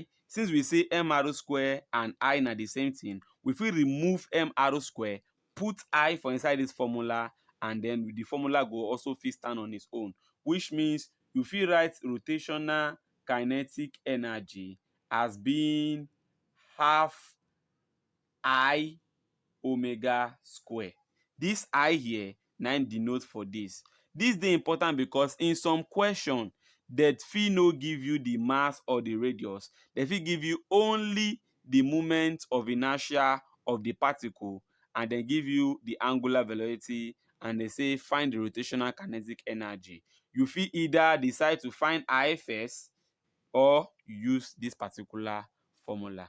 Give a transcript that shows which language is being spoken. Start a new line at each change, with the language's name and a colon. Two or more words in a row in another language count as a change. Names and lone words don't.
Nigerian Pidgin: Since we say m(r) square and I na the same thing, we fit remove m(r) square, put I for inside dis formula, and then the formula go also fit stand on its own, which means you fit write rotational kinetic energy as being half I omega square. Dis I here na im denote for dis. Dis dey important because in some question dem fit no give you the mass or the radius, dem fit give you only the moment of inertia of the particle, and dem give you the angular velocity, and dem say find the rotational kinetic energy. You fit either decide to find I first or use dis particular formula.